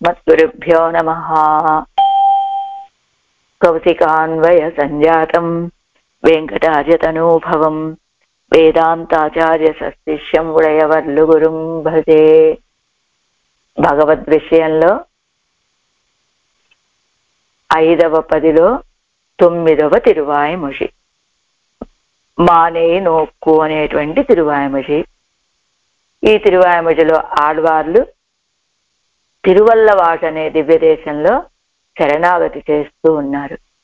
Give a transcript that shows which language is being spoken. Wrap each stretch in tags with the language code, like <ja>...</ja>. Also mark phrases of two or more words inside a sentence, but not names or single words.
<sa>श्रीगुरुभ्यो नमः। कौशिकान्वय संजातं वेंकटार्यतनूभवं वेदांताचार्य सशिष्यं उडयवर्लुगुरुं भजे।</sa> <te>భగవద్ విషయంలో 5వ పదిలో 9వ తిరువాయిమొഴി</te> <ta>மானே நோக்கு</ta> <te>అనేటువంటి తిరువాయిమొഴి. ఈ తిరువాయిమొഴിలో ఆళ్వార్లు తిరువల్లవాడ అనే దివ్యదేశంలో శరణాగతి చేస్తూ ఉన్నారు.</te>